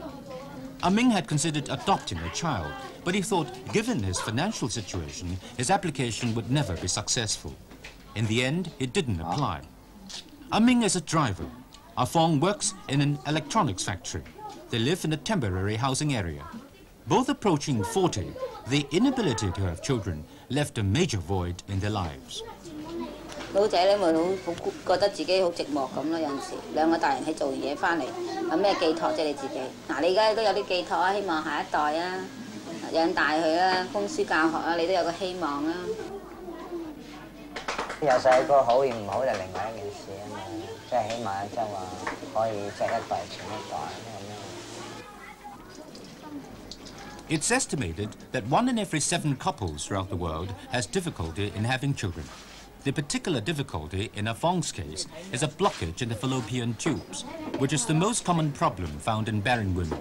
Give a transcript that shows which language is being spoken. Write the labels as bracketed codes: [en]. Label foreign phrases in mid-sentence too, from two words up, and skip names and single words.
[en] Ah Ming had considered adopting a child, but he thought, given his financial situation, his application would never be successful. In the end, it didn't apply. Ah Ming is a driver. Ah Fong works in an electronics factory. They live in a temporary housing area. Both approaching 40, the inability to have children left a major void in their lives. [yue] 老仔咧咪好覺得自己好寂寞咁咯，有陣時兩個大人喺做完嘢翻嚟，有咩寄託啫你自己？嗱，你而家都有啲寄託啊，希望下一代啊，養大佢啦，供書教學啊，你都有個希望啊。有細個好與唔好就另外一件事啊嘛，即係起碼即係話可以即係一代傳一代咁樣。 [en] It's estimated that 1 in every 7 couples throughout the world has difficulty in having children. The particular difficulty in Ah Fong's case is a blockage in the fallopian tubes, which is the most common problem found in barren women.